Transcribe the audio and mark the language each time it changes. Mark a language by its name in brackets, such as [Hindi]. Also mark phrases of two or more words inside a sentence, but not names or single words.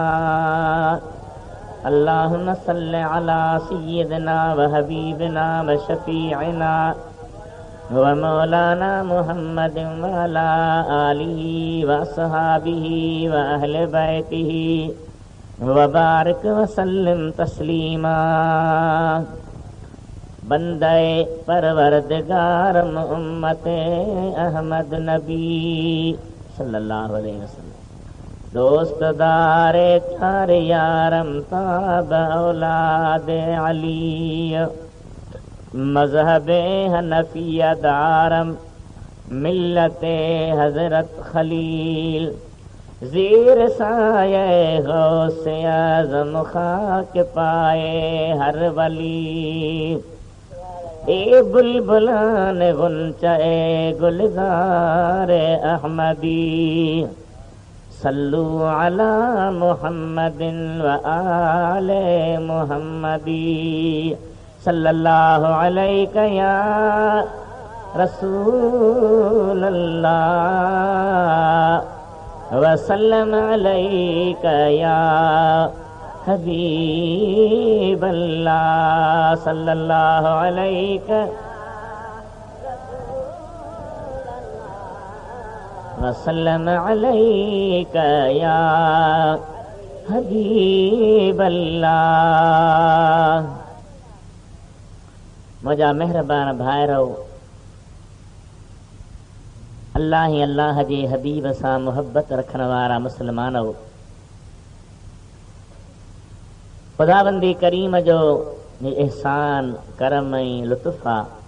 [Arabic] اللهم صل على سيدنا وحبيبنا وشفيعنا ومولانا محمد وعلى آله وأصحابه وأهل بيته وبارك وسلم تسليما. [Persian] بندهٔ پروردگار امت احمد نبی [Arabic] صلى الله عليه [Persian] وسلم دوستدار چهار یارم تابع اولاد علی مذهب حنفیه دارم ملت حضرت خلیل زیر سایه غوث اعظم خاک پای هر ولی. ای بلبلان غنچهٔ گلزار احمدی [Arabic] صلوا على محمد وآل محمد صلى الله عليك يا رسول الله وسلم عليك يا حبيب الله صلى الله عليك وسلم عليك يا حبيب الله. [Sindhi] मुझा मेहरबान भाइरो, अल्लाह ही अल्लाह जे हबीब सां मुहब्बत रखण वारा मुस्लमानो, खुदाबंदी करीम जो एहसान करम ऐं लुत्फ़ आहे